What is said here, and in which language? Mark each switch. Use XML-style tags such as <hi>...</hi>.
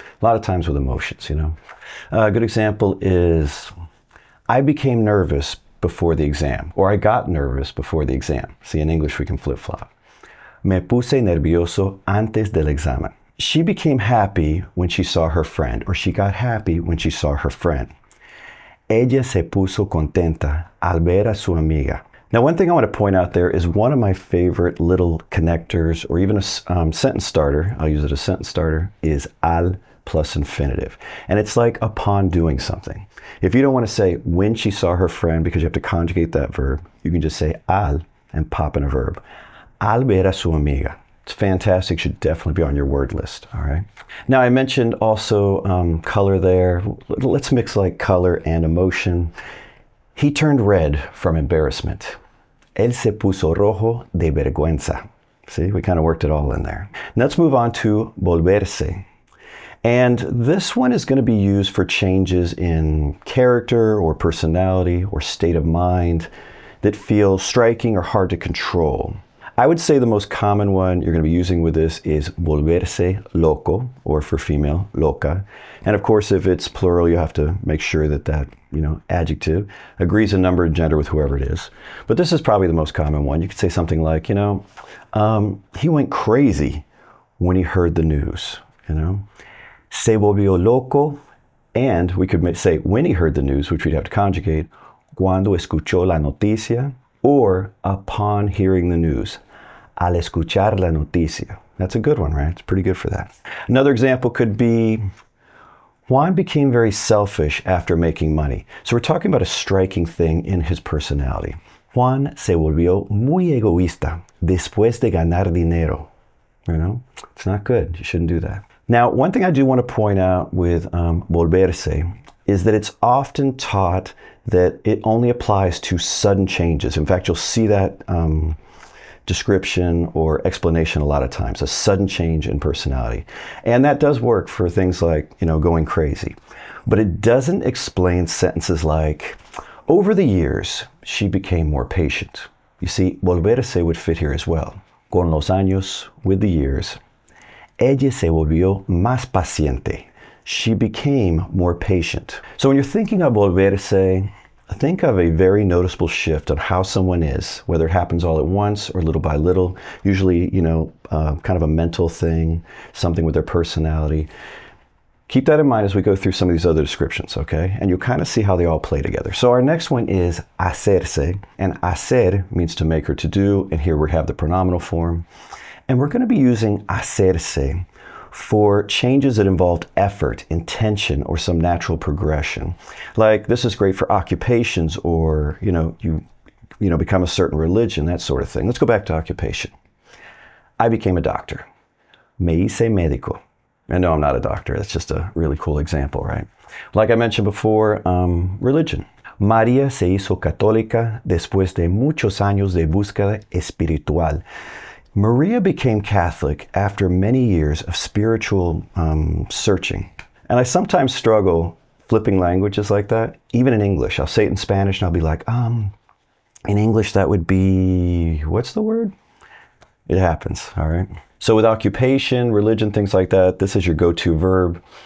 <en>A lot of times with emotions, you know. A good example is, I became nervous before the exam, or I got nervous before the exam. See, in English we can flip-flop.</en> <es>Me puse nervioso antes del examen.</es> <en>She became happy when she saw her friend, or she got happy when she saw her friend.</en> <es>Ella se puso contenta al ver a su amiga.</es> <en>Now, one thing I want to point out there is one of my favorite little connectors, or even a sentence starter, I'll use it as a sentence starter, is al plus infinitive. And it's like upon doing something. If you don't want to say when she saw her friend because you have to conjugate that verb, you can just say al and pop in a verb.</en> <es>Al ver a su amiga.</es> <en>It's fantastic, should definitely be on your word list, all right? Now I mentioned also color there. Let's mix like color and emotion. He turned red from embarrassment.</en> <es>Él se puso rojo de vergüenza.</es> <en>See, we kind of worked it all in there. Now let's move on to volverse. And this one is going to be used for changes in character or personality or state of mind that feel striking or hard to control. I would say the most common one you're going to be using with this is volverse loco, or for female, loca. And of course, if it's plural, you have to make sure that that, adjective agrees in number and gender with whoever it is. But this is probably the most common one. You could say something like, he went crazy when he heard the news,</en> <es>Se volvió loco,</es> <en>and we could say when he heard the news, which we'd have to conjugate,</en> <es>cuando escuchó la noticia,</es> <en>or upon hearing the news.</en> <es>Al escuchar la noticia.</es> <en>That's a good one, right? It's pretty good for that. Another example could be, Juan became very selfish after making money. So we're talking about a striking thing in his personality.</en> <es>Juan se volvió muy egoísta después de ganar dinero.</es> <en>It's not good. You shouldn't do that. Now, one thing I do want to point out with volverse is that it's often taught that it only applies to sudden changes. In fact, you'll see that description or explanation a lot of times, a sudden change in personality. And that does work for things like, going crazy. But it doesn't explain sentences like, over the years, she became more patient. You see, volverse would fit here as well.</en> <es>Con los años,</es> <en>with the years,</en> <es>ella se volvió más paciente.</es> <en>She became more patient. So when you're thinking of volverse, think of a very noticeable shift on how someone is, whether it happens all at once or little by little, usually, kind of a mental thing, something with their personality. Keep that in mind as we go through some of these other descriptions, okay? And you'll kind of see how they all play together. So our next one is hacerse, and hacer means to make or to do, and here we have the pronominal form. And we're going to be using hacerse for changes that involved effort, intention, or some natural progression. Like this is great for occupations or, you become a certain religion, that sort of thing. Let's go back to occupation. I became a doctor.</en> <es>Me hice médico.</es> <en>And no, I'm not a doctor. That's just a really cool example, right? Like I mentioned before, religion.</en> <es>María se hizo católica después de muchos años de búsqueda espiritual.</es> <en>Maria became Catholic after many years of spiritual searching. And I sometimes struggle flipping languages like that, even in English. I'll say it in Spanish and I'll be like, in English that would be, what's the word? It happens, all right? So with occupation, religion, things like that, this is your go-to verb.</en>